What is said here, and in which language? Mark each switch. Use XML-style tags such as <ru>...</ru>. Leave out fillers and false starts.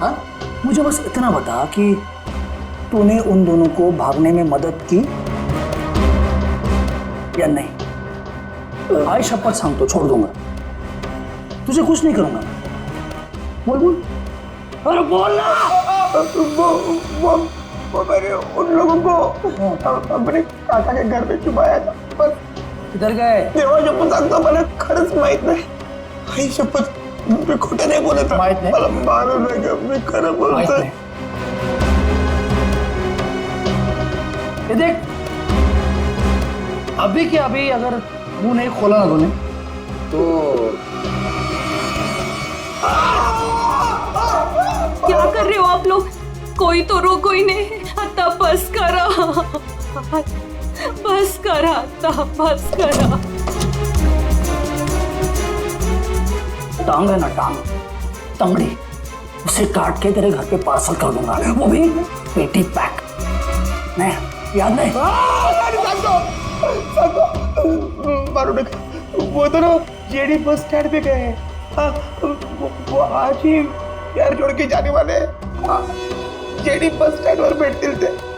<hi>हाँ, मुझे बस इतना बता कि तूने उन दोनों को भागने में मदद की या नहीं?</hi> <mr>आई शपथ सांगतो,</mr> <hi>छोड़ दूंगा, तुझे कुछ नहीं करूंगा। बोल बोल, अरे बोल ना। वो मैंने उन लोगों को अपने काका के घर में छुपाया था, पर किधर गए?</hi> <mr>देवा शपथ सांगतो, मला खरंच माहित नाही. आई शपथ, मी खोटं नाही बोलत. माहित नाही? मला मारू नका, मी खरं बोलतोय.</mr> <hi>ये देख, अभी के अभी अगर मुंह नहीं खोला ना तूने तो क्या कर रहे हो आप लोग? कोई तो रोको ही नहीं.</hi> <mr>आता बस करा, बस करा, आता बस करा.</mr> <hi>टांग है ना, टांग, तंगड़ी, उसे काट के तेरे घर पे पार्सल कर दूंगा, वो भी पेटी पैक. नहीं, याद नहीं?</hi> <mr>मारू नका.</mr> <hi>वो दोनों जेडी बस स्टैंड पे गए हैं. हाँ, वो आज ही यार जोड़ के जाने वाले हैं.</hi> <mr>हाँ, जेडी बस स्टैंड वर भेटतील ते.</mr>